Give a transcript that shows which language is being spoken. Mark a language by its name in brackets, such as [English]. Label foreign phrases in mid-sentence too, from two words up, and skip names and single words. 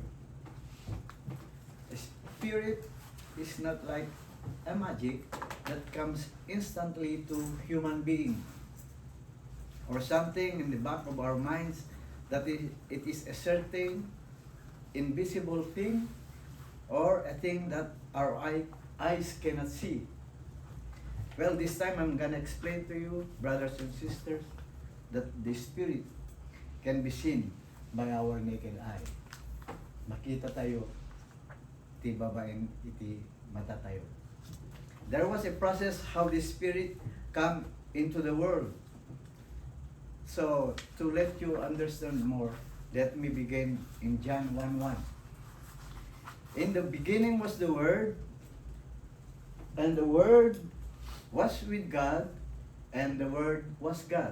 [English] The Spirit is not like a magic that comes instantly to human being, or something in the back of our minds that it is a certain invisible thing or a thing that our eyes cannot see. Well, this time I'm gonna explain to you, brothers and sisters, that the Spirit can be seen by our naked eye. [Iloko] Makita tayo, ti babaeng iti mata tayo. [English] There was a process how the Spirit come into the world. So, to let you understand more, let me begin in John 1:1. In the beginning was the Word, and the Word was with God, and the Word was God.